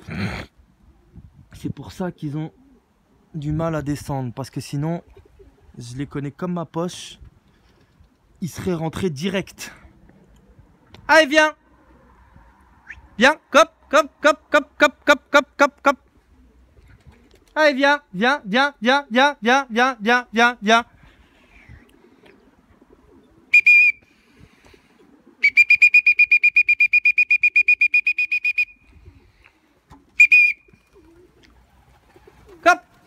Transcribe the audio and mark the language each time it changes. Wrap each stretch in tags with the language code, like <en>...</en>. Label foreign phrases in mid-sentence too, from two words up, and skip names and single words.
<fr>C'est pour ça qu'ils ont du mal à descendre. Parce que sinon, je les connais comme ma poche. Ils seraient rentrés direct. Allez, viens! Viens, cop, cop, cop, cop, cop, cop, cop, cop, cop. Allez, viens, viens, viens, viens, viens, viens, viens, viens, viens, viens. Cop.</fr>